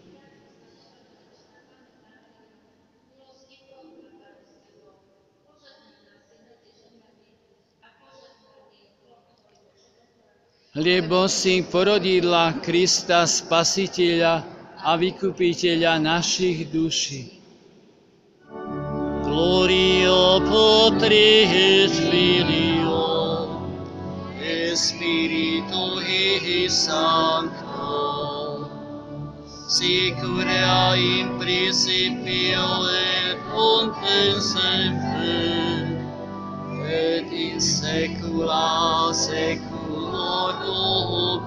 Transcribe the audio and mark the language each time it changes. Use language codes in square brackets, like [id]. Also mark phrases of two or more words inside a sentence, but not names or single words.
[sk] Lebo si porodila Krista Spasiteľa a Vykupiteľa našich duší. [la] Gloria Patri et Filio Spiritui Sancto, sic ora in principio et nunc et semper, et in saecula saeculorum.